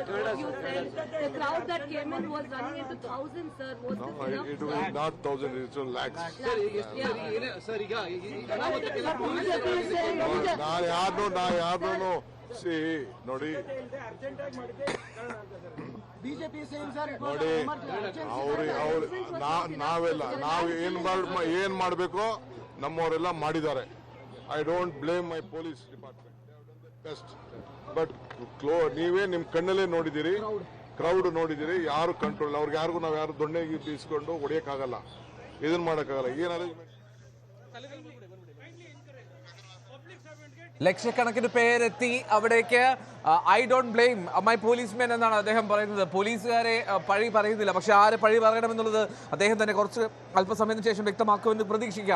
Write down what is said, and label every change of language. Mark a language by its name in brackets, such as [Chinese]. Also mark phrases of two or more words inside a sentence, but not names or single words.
[English] You said the crowd that came in was running into thousands, sir. Was this enough? It was not thousands, it was lakhs. No. See, Nodi. BJP is saying, sir, it was [Kannada] ನೋಡಿ ನಾವು ಏನ್ ಮಾಡಬೇಕು ನಮ್ಮವರೆಲ್ಲ ಮಾಡಿದ್ದಾರೆ. [English] I don't blame my police department, best. [Kannada] ಬಟ್ ನೀವೇ ನಿಮ್ ಕಣ್ಣಲ್ಲೇ ನೋಡಿದಿರಿ, ಕ್ರೌಡ್ ನೋಡಿದಿರಿ, ಯಾರು ಕಂಟ್ರೋಲ್, ಅವ್ರಿಗೆ ಯಾರಿಗೂ ನಾವು ಯಾರು ದೊಣ್ಣೆಗೆ ತೀಸ್ಕೊಂಡು ಹೊಡಿಯಕ್ಕಾಗಲ್ಲ, ಇದನ್ನ ಮಾಡಕ್ಕಾಗಲ್ಲ. ಏನ್ ಅರೇಂಜ್ಮೆಂಟ್ [Malayalam] ലക്ഷക്കണക്കിന് പേരെത്തി അവിടേക്ക്. [English] I don't blame my policemen [Malayalam] എന്നാണ് അദ്ദേഹം പറയുന്നത്. പോലീസുകാരെ പഴി പറയുന്നില്ല, പക്ഷെ ആരെ പഴി പറയണമെന്നുള്ളത് അദ്ദേഹം തന്നെ കുറച്ച് അല്പസമയത്തിന് ശേഷം വ്യക്തമാക്കുമെന്ന് പ്രതീക്ഷിക്കാം.